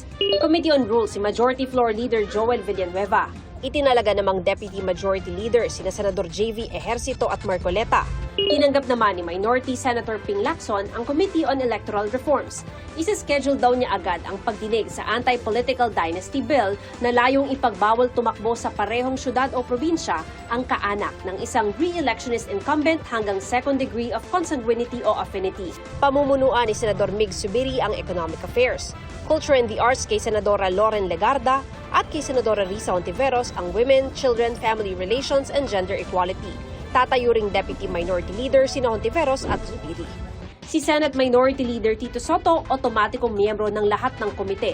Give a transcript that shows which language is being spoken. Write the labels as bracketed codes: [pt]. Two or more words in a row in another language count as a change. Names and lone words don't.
[tl] Committee on Rules si Majority Floor Leader Joel Villanueva. Itinalaga namang Deputy Majority Leader sina Senador JV Ejercito at Marcoleta. Tinanggap naman ni Minority Senator Ping Lacson ang Committee on Electoral Reforms. Isa-schedule daw niya agad ang pagdinig sa Anti-Political Dynasty Bill na layong ipagbawal tumakbo sa parehong syudad o probinsya ang kaanak ng isang [en] re-electionist incumbent [tl] hanggang [en] second degree of consanguinity [tl] o affinity. Pamumunuan ni Senador Mig Subiri ang Economic Affairs. Culture and the Arts kay Senadora Loren Legarda at kay Senadora Risa Ontiveros ang Women, Children, Family Relations and Gender Equality. Tatayo ring Deputy Minority Leader sina Ontiveros at Zubiri. Si Senate Minority Leader Tito Soto, otomatikong miyembro ng lahat ng komite.